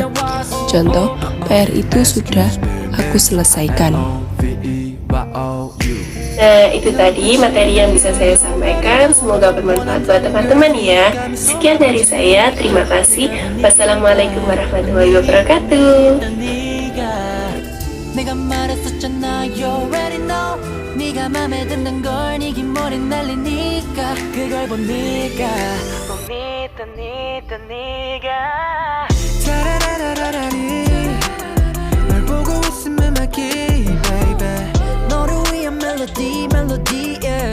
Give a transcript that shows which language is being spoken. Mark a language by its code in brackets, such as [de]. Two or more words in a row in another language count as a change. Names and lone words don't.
[id] Contoh, PR itu sudah aku selesaikan. Nah, itu tadi materi yang bisa saya sampaikan. Semoga bermanfaat buat teman-teman ya. Sekian dari saya, terima kasih. [ar] والسلام عليكم ورحمة الله وبركاته. [ko] 네가 맘에 드는 걸 네 긴 머리 날리니까 그걸 보니까 네가 타라라라라라리 널 보고 있으면 막히 baby 너를 위한 멜로디